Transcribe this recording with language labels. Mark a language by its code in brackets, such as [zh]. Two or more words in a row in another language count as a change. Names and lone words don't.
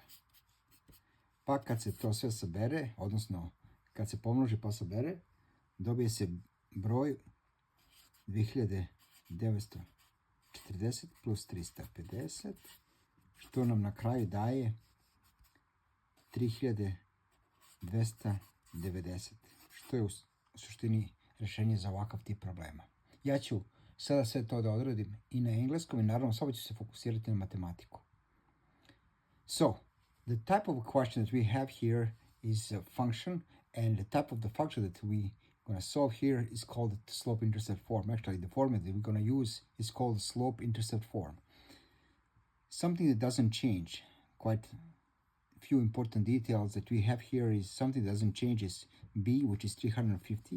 [sr] Pa kad se to sve sabere, odnosno kad se pomnoži pa sabere, dobije se broj 2940 plus 350, što nam na kraju daje 3290, što je u suštini rešenje za ovakav tip problema. Ja ću sada sve to da odradim i na engleskom i naravno samo ću se fokusirati na matematiku. [en] So, the type of question that we have here is a function, and the type of the function that we're going to solve here is called the slope-intercept form. Actually, the formula that we're going to use is called the slope-intercept form. Something that doesn't change, quite a few important details that we have here is something that doesn't change is b, which is 350.